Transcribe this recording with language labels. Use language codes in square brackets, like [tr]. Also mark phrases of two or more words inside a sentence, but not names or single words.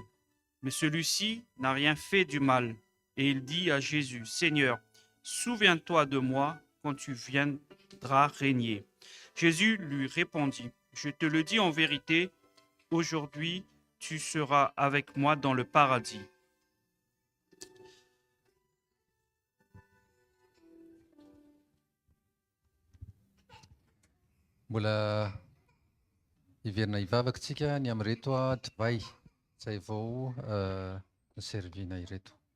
[fr] Mais celui-ci n'a rien fait du mal. » Et il dit à Jésus, « Seigneur, souviens-toi de moi quand tu viendras régner. » Jésus lui répondit, « Je te le dis en vérité, aujourd'hui tu seras avec moi dans le paradis. » [mg] Mbola iverina ivavakantsika ny amin'ireto divay izay vao servina ireto.